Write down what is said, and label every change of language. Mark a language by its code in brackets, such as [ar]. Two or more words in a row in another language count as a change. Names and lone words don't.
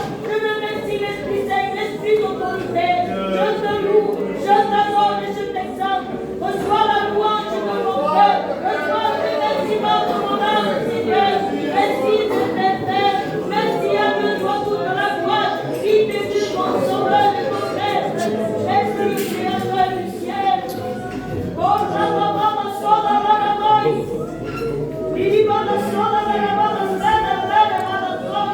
[fr] Je remercie l'Esprit Saint, l'Esprit d'autorité. Je te loue, je t'adore et je t'exalte. Reçois la louange de mon cœur. Reçois le remerciement de mon âme, Seigneur. Merci de t'aimer. Merci à toi toute la gloire. Qui t'est dû mon sauveur et mon maître. Esprit créateur du ciel. Oh, Ramama, Sola, Ramama. Vivana, Sola, Ramama, Sena, Ramama, Sola.